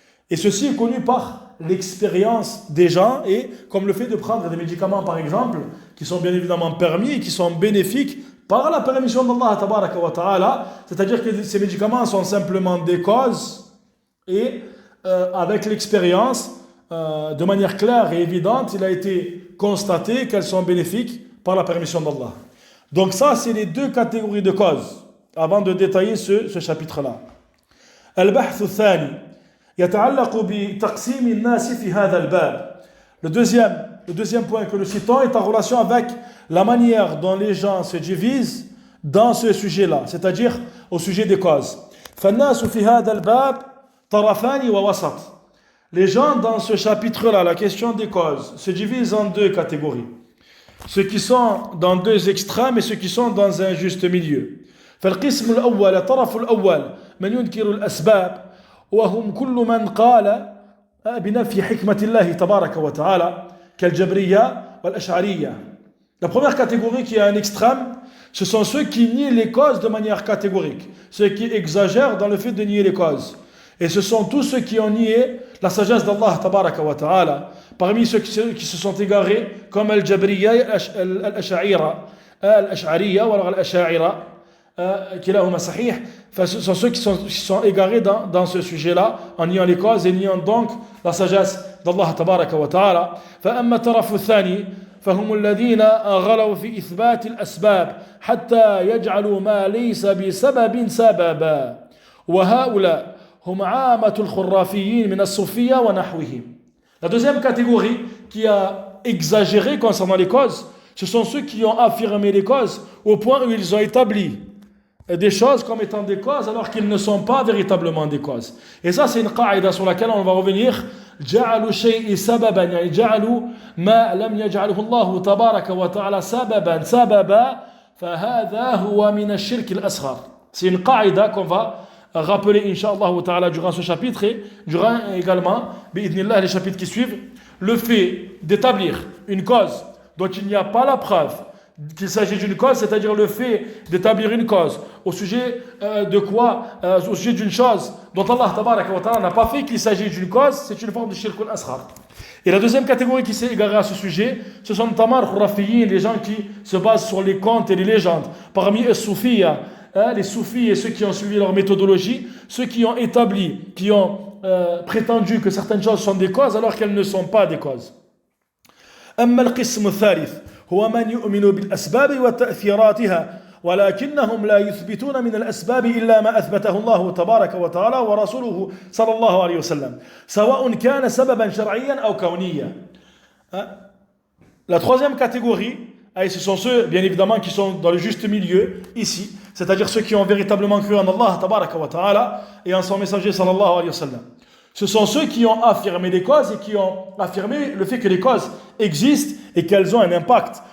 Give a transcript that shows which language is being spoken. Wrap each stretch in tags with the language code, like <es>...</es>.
<fr>Et ceci est connu par l'expérience des gens, et comme le fait de prendre des médicaments par exemple, qui sont bien évidemment permis et qui sont bénéfiques par la permission d'Allah tabaraka wa ta'ala, c'est-à-dire que ces médicaments sont simplement des causes, et avec l'expérience, de manière claire et évidente, il a été constaté qu'elles sont bénéfiques par la permission d'Allah. Donc ça, c'est les deux catégories de causes, avant de détailler ce chapitre-là.</fr> <ar>Al-Bahth al-Thani يتعلق بتقسيم الناس في هذا الباب.</ar> <fr>Le deuxième point que nous citons est en relation avec la manière dont les gens se divisent dans ce sujet-là, c'est-à-dire au sujet des causes.</fr> <ar>فالناس في هذا الباب طرفان ووسط.</ar> <fr>Les gens dans ce chapitre-là, la question des causes, se divisent en deux catégories. Ceux qui sont dans deux extrêmes et ceux qui sont dans un juste milieu.</fr> <ar>فالقسم الأول الطرف الأول من ينكر الأسباب وهم كل من قال بنفي حكمة الله تبارك وتعالى كالجبرية والأشعرية.</ar> <fr>La première catégorie qui est un extrême, ce sont ceux qui nient les causes de manière catégorique, ceux qui exagèrent dans le fait de nier les causes. Et ce sont tous ceux qui ont nié la sagesse d'Allah tabaraka wa ta'ala. Parmi ceux qui se sont égarés, comme Al-Jabriya, Al-Ash'ariya ou alors Al-Ash'a'ira, kilahuma sahih, ce sont ceux qui sont égarés dans ce sujet-là, en niant les causes et niant donc la sagesse d'Allah tabaraka wa ta'ala.</fr> <ar>فأما الطرف الثاني فهم الذين غلوا في إثبات الأسباب حتى يجعلوا ما ليس بسبب سببا وهؤلاء هم عامة الخرافيين من الصوفية ونحوهم.</ar> <fr>La deuxième catégorie qui a exagéré concernant les causes, ce sont ceux qui ont affirmé les causes au point où ils ont établi des choses comme étant des causes alors qu'ils ne sont pas véritablement des causes. Et ça, c'est une qaïda sur laquelle on va revenir.</fr> <ar>جعلوا الشيء سببا يعني جعلوا ما لم يجعله الله تبارك وتعالى سببا فهذا هو من الشرك الأصغر.</ar> <fr>C'est une qaïda qu'on va rappeler Inch'Allah ta'ala durant ce chapitre et durant également bi'idhnillah les chapitres qui suivent, le fait d'établir une cause dont il n'y a pas la preuve qu'il s'agit d'une cause, c'est-à-dire le fait d'établir une cause au sujet de quoi, au sujet d'une chose dont Allah tabaraka wa ta'ala n'a pas fait qu'il s'agit d'une cause, c'est une forme de shirk al-asghar. Et la deuxième catégorie qui s'est égarée à ce sujet, ce sont notamment les gens qui se basent sur les contes et les légendes. Parmi eux, les soufis et ceux qui ont suivi leur méthodologie, ceux qui ont établi, qui ont prétendu que certaines choses sont des causes alors qu'elles ne sont pas des causes.</fr> <ar>أما القسم الثالث هو من يؤمن بالأسباب وتأثيراتها ولكنهم لا يثبتون من الأسباب إلا ما أثبته الله تبارك وتعالى ورسوله صلى الله عليه وسلم سواء كان سببا شرعيا أو كونيا.</ar> <fr>La troisième catégorie, et ce sont ceux bien évidemment qui sont dans le juste milieu ici, c'est-à-dire ceux qui ont véritablement cru en Allah tabaraka wa ta'ala et en son messager sallallahu alayhi wa sallam. Ce sont ceux qui ont affirmé les causes et qui ont affirmé le fait que les causes existent et qu'elles ont un impact.</fr>